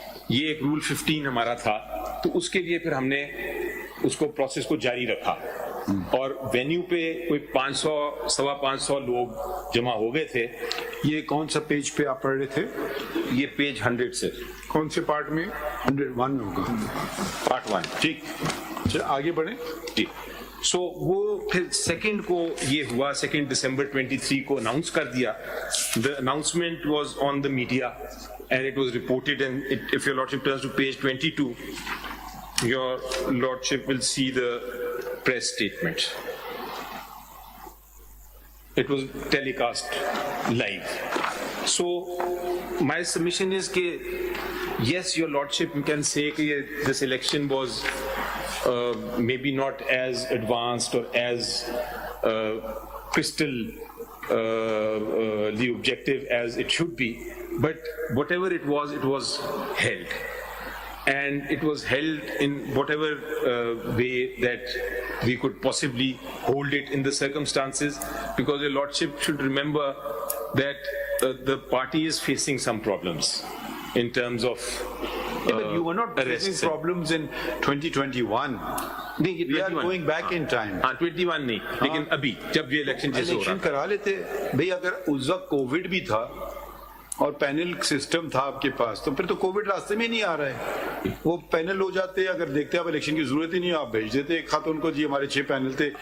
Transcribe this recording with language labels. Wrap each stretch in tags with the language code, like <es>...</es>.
<ur>یہ ایک رول 15 ہمارا تھا, تو اس کے لیے پھر ہم نے اس کو پروسیس کو جاری رکھا, اور وینیو پہ کوئی 500-550 لوگ جمع ہو گئے تھے. یہ کون سا پیج پہ آپ پڑھ رہے تھے؟ یہ پیج 100 سے. کون سے پارٹ میں؟ 101 میں ہوگا, پارٹ 1. ٹھیک, چل آگے بڑھیں. جی, سو وہ پھر 2 کو یہ ہوا, 2 دسمبر 23 کو اناؤنس کر دیا.</ur> <en>The announcement was on the media and it was reported, and if your lordship turns to page 22, your lordship will see the press statement. It was telecast live. So my submission is that yes, your lordship, you can say that this election was maybe not as advanced or as crystal the objective as it should be, but whatever it was held. And it was held in whatever way that we could possibly hold it in the circumstances, because your lordship should remember that the party is facing some problems in terms of but you were not facing problems in 2021.</en> <ur>نہیں,</ur> <en>We are going back in time.</en> <ur>21 نہیں, لیکن ابھی جب یہ election جیسے ہو رہا election کرا لیتے بھئی. اگر اس وقت کووڈ بھی تھا اور پینل سسٹم تھا آپ کے پاس, تو پھر تو کووڈ راستے میں نہیں آ رہا ہے. وہ پینل ہو جاتے, اگر دیکھتے آپ الیکشن کی ضرورت ہی نہیں, آپ بھیج دیتے ایک خط ان کو, جی ہمارے 6 پینل تھے.</ur>